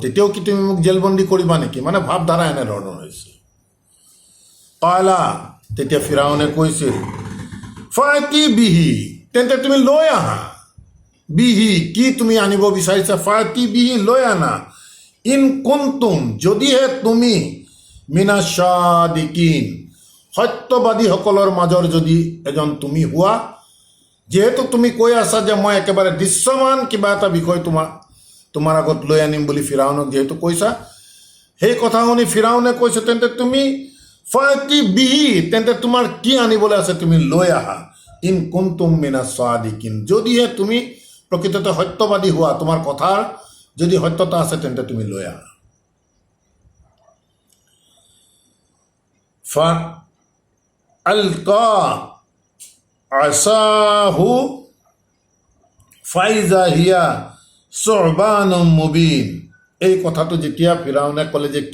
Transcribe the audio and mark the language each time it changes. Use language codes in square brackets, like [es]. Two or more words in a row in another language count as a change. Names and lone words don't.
[as] তেতিয়াও কি তুমি মোক জেলবন্দী কৰিবা নেকি? মানে ভাৱধাৰা এনেধৰণৰ হৈছে। কালা, তেতিয়া ফিৰাউনে কৈছিল, [ar] فأت به, [as] তেন্তে তুমি লৈ আহা, বিহি, কি তুমি আনিব বিচাৰিছা, [ar] فأت به, [as] লৈ আনা, [ar] إن كنتم, [as] যদিহে তুমি [ar] من الصادقين, [as] সত্যবাদীসকলৰ মাজৰ যদি এজন তুমি হোৱা, যিহেতু তুমি কৈ আছা যে মই একেবাৰে দৃশ্যমান কিবা এটা বিষয় তোমাৰ আগত লৈ আনিম বুলি ফিৰাউনক যিহেতু কৈছা, সেই কথা শুনি ফিৰাউনে কৈছে, তেন্তে তুমি [ar] فأت به, [as] তেন্তে তোমাৰ কি আনিবলৈ আছে তুমি লৈ আহা, [ar] إن كنتم من الصادقين, [as] যদিহে তুমি প্ৰকৃততে সত্যবাদী হোৱা, তোমাৰ কথাৰ যদি সত্যতা আছে, তেন্তে তুমি লৈ আহা। [ar] فألقى عصاه فإذا هي ثعبان مبين, [as] এই কথাটো যেতিয়া ফিৰাউনে ক'লে যে